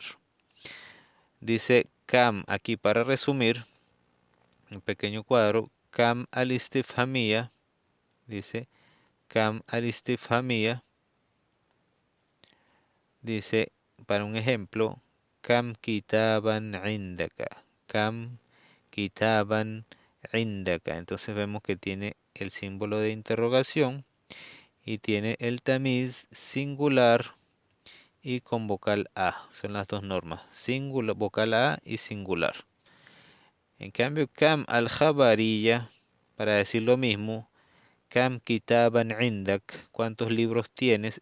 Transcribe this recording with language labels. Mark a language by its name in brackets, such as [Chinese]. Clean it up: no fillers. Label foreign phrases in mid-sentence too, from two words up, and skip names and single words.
[Spanish] Dice Cam aquí para resumir, un pequeño cuadro, [Arabic] كم الاستفهامية, [Spanish] dice [Arabic] كم الاستفهامية, [Spanish] dice para un ejemplo, [Arabic] كم كتابا عندك، كم كتابا عندك. [Spanish] Entonces vemos que tiene el símbolo de interrogación y tiene el tamiz singular y con vocal A. Son las dos normas, singular, vocal A y singular. En cambio, [Arabic] كم الخبرية, [Spanish] para decir lo mismo, [Arabic] كم كتابا عندك, [Spanish] ¿cuántos libros tienes?